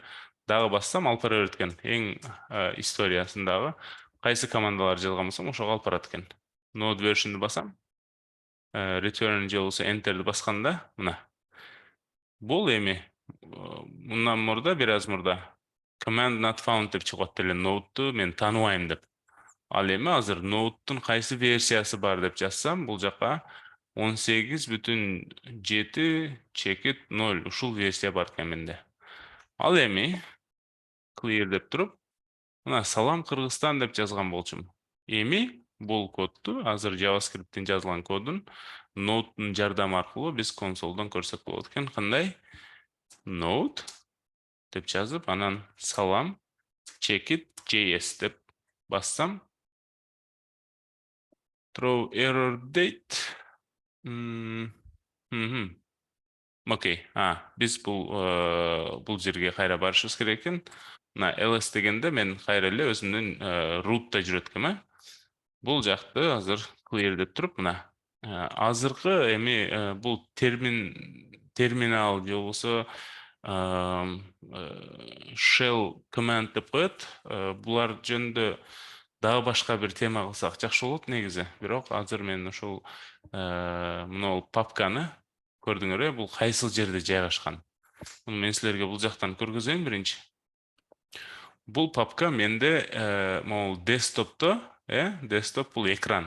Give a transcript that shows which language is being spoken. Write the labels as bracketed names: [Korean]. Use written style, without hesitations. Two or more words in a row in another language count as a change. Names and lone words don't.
[Kyrgyz] Дагы бассам алып бара берет экен. Эң историясындагы кайсы командалар жазган болсом, ошого алып барат экен. [English] Node version'ды [Kyrgyz] басам, return же болбосо enter'ди басканда, мына бул эми мындан мурда, бир аз мурда [English] command not found [Kyrgyz] деп чыгат эле, Node'ду мен тааныбайм деп. Ал эми азыр Node'дун кайсы версиясы бар деп жазсам, бул жака 18.7 checkit 0 ушул версия бар экен менде. Ал эми clear деп туруп, мына салам Кыргызстан деп жазган болчумун. Эми бул кодду, азыр JavaScript'тен жазылган кодун Node-тун жардамы аркылуу биз консолдон көрсөк болот экен. Кандай? Node деп жазып, анан салам checkit JS деп бассам, [English] throw error date. [Kyrgyz] Окей. Биз бул жерге кайра барышыбыз керек экен. Мына ls дегенде мен кайра эле өзүмдүн root'та жүрөт экем, Бул жакты азыр clear деп туруп, мына азыркы эми бул терминал же болбосо [English] shell command [Kyrgyz] деп коет. Булар жөнүндө дагы башка бир тема кылсак жакшы болот негизи. Бирок азыр мен ошол мына папканы көрдүңөр, бул кайсыл жерде жайгашкан. Муну мен силерге бул жактан көргөзөйүн биринчи. Бул папка менде могул десктопто, десктоп бул экран.